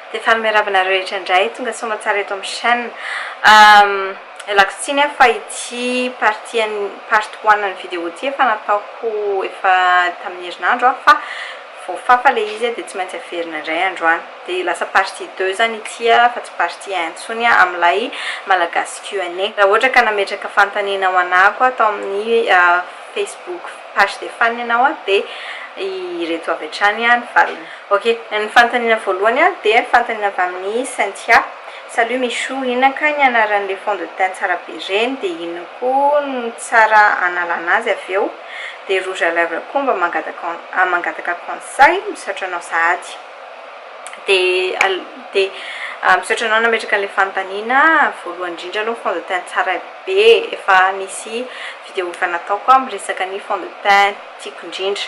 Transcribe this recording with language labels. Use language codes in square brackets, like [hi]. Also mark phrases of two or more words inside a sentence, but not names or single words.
[mg] dia fa miarabana rehetra indray tonga soma tsara eto amin'ny chaîne lakotsiny fa ity part 1 ny vidéo ity efa nataoko efa tamin'ny herinandro fa voafafa le izy dia tsy maintsy averina indray androany dia lasa partie 2 zany ity fa tsy partie 1 tsony amin'ilay malagasy Q&A raha ohatra ka nametraka fanontaniana ho anako atao amin'ny Facebook [fr] page de fan [mg] ianao dia ireto avy hatrany ny valiny. Ok, ny fanontaniana voalohany dia fanontaniana avy amin'ny Cynthia. Salut Michou, inona ka ny anaran'ilay [fr] fond de teint [mg] tsara be ireny dia inona koa no tsara analana azy avy eo dia [fr] rouge à lèvres [mg] koa mba mangataka conseil misaotra anao sahady dia misaotra anao nametraka an'ilay fanontaniana voalohany indrindra aloha [fr] fond de teint [mg] tsara be efa nisy vidéo efa nataoko miresaka ny [fr] fond de teint [mg] tiako indrindra